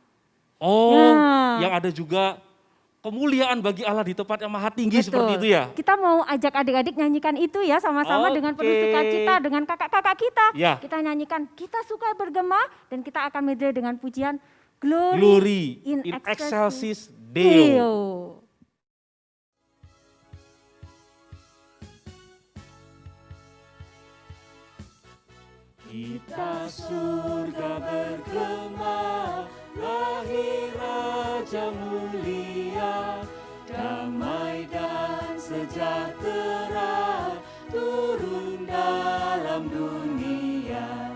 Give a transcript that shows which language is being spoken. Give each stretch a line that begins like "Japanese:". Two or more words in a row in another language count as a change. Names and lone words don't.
Indonesian: Oh, Nah. yang ada juga kemuliaan bagi Allah di tempat yang maha tinggi Betul. seperti itu ya? Kita mau ajak adik-adik nyanyikan itu ya sama-sama dengan penuh Oke. sukacita dengan kakak-kakak kita. Ya. Kita nyanyikan kita suka bergema dan kita akan medley dengan pujian Glory,
Latin: Glory in in excelsis excelsis Deo. Deo.
Indonesian: Kita surga bergema, lahir Raja mulia, damai dan sejahtera turun dalam dunia.